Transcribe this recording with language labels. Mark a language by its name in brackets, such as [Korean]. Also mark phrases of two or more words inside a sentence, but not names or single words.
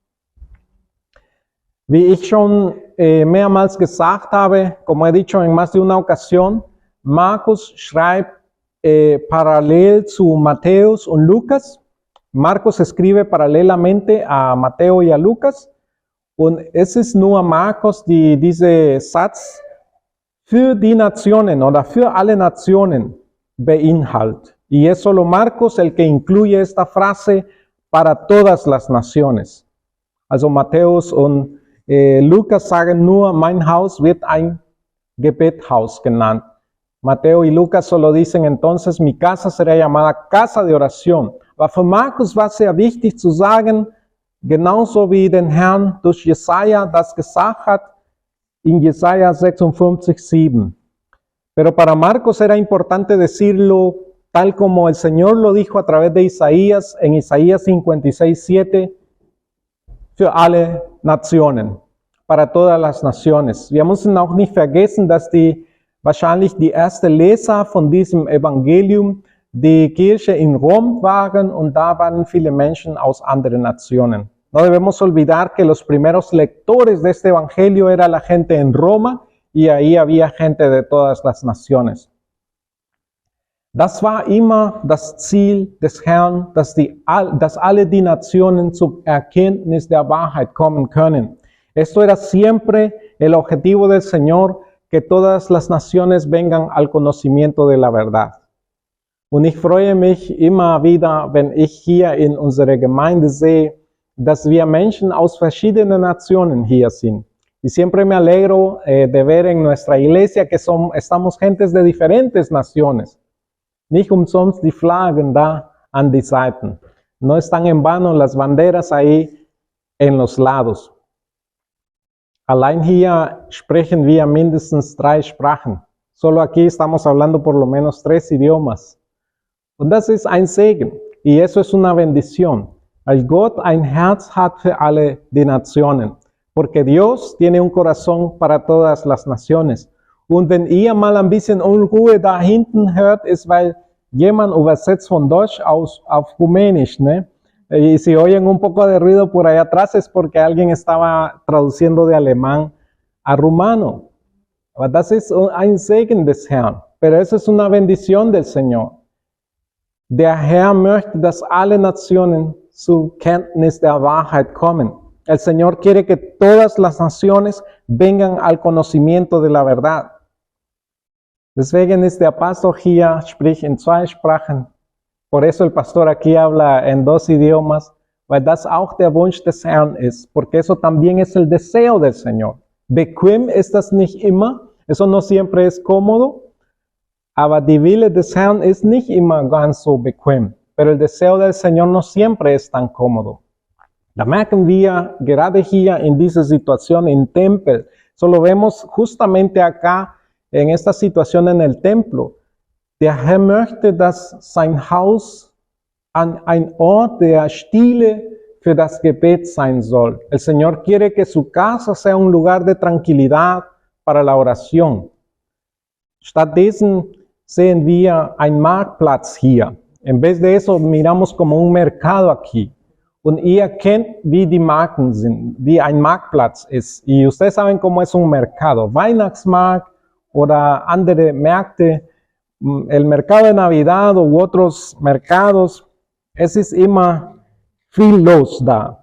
[German] Wie ich schon mehrmals gesagt habe, [Spanish] como he dicho en más de una ocasión, [German] Markus schreibt paralel zu Matthäus und Lukas. [Spanish] Marcos escribe paralelamente a Mateo y a Lucas. [German] Und es ist nur Markus, die diese Satz für die Nationen oder für alle Nationen beinhaltet. [Spanish] Y es solo Marcos el que incluye esta frase para todas las naciones. [German] Also Matthäus und Lukas sagen nur, mein Haus wird ein Gebethaus genannt. [Spanish] Mateo y Lucas solo dicen entonces, mi casa será llamada casa de oración. [German] Aber für Markus war es sehr wichtig zu sagen, genauso wie den Herrn durch Jesaja das gesagt hat, in Jesaja 56,7. [Spanish] Pero para Marcos era importante decirlo tal como el Señor lo dijo a través de Isaías, en Isaías 56:7, [German] für alle Nationen, [Spanish] para todas las naciones. [German] Wir müssen auch nicht vergessen, dass wahrscheinlich die ersten Leser von diesem Evangelium die Kirche in Rom waren und da waren viele Menschen aus anderen Nationen. [Spanish] No debemos olvidar que los primeros lectores de este Evangelio era la gente en Roma y ahí había gente de todas las naciones. [German] Das war immer das Ziel des Herrn, dass alle die Nationen zur Erkenntnis der Wahrheit kommen können. [Spanish] Esto era siempre el objetivo del Señor, que todas las naciones vengan al conocimiento de la verdad. [German] Und ich freue mich immer wieder, wenn ich hier in unserer Gemeinde sehe, dass wir Menschen aus verschiedenen Nationen hier sind. [Spanish] Y siempre me alegro de ver en nuestra iglesia que estamos gentes de diferentes naciones. [German] Nicht umsonst die Flaggen da an die Seiten. [Spanish] No están en vano las banderas ahí en los lados. [German] Allein hier sprechen wir mindestens 3 Sprachen. [Spanish] Solo aquí estamos hablando por lo menos 3 idiomas. [German] Und das ist ein Segen. [Spanish] Y eso es una bendición. [German] Weil Gott ein Herz hat für alle die Nationen. [Spanish] Porque Dios tiene un corazón para todas las naciones. [German] Und wenn ihr mal ein bisschen Unruhe da hinten hört, ist, weil jemand übersetzt von Deutsch auf Rumänisch, ne? [Spanish] Y si oyen un poco de ruido por allá atrás es porque alguien estaba traduciendo de alemán a rumano. [German] Aber das ist ein Segen des Herrn. [Spanish] Pero eso es una bendición del Señor. [German] Der Herr möchte, dass alle Nationen zur Kenntnis der Wahrheit kommen. [Spanish] El Señor quiere que todas las naciones vengan al conocimiento de la verdad. [German] Deswegen ist der Pastor hier, spricht in 2 Sprachen. [Spanish] Por eso el pastor aquí habla en 2 idiomas, [German] weil das auch der Wunsch des Herrn ist, [Spanish] porque eso también es el deseo del Señor. [German] Bequem ist das nicht immer, [Spanish] eso no siempre es cómodo, [German] aber die Wille des Herrn ist nicht immer ganz so bequem, [Spanish] pero el deseo del Señor no siempre es tan cómodo. [German] Da merken wir gerade hier in dieser Situation im Tempel, [Spanish] so lo vemos justamente acá en esta situación en el templo. [German] Der Herr möchte, dass sein Haus ein Ort der Stille für das Gebet sein soll. [Spanish] El Señor quiere que su casa sea un lugar de tranquilidad para la oración. [German] Stattdessen sehen wir einen Marktplatz hier. [Spanish] En vez de eso miramos como un mercado aquí. [German] Und ihr kennt, wie die Marken sind, wie ein Marktplatz ist. [Spanish] Y ustedes saben cómo es un mercado. [German] Weihnachtsmarkt oder andere Märkte, [Spanish] el mercado de Navidad u otros mercados, [German] es ist immer viel los da.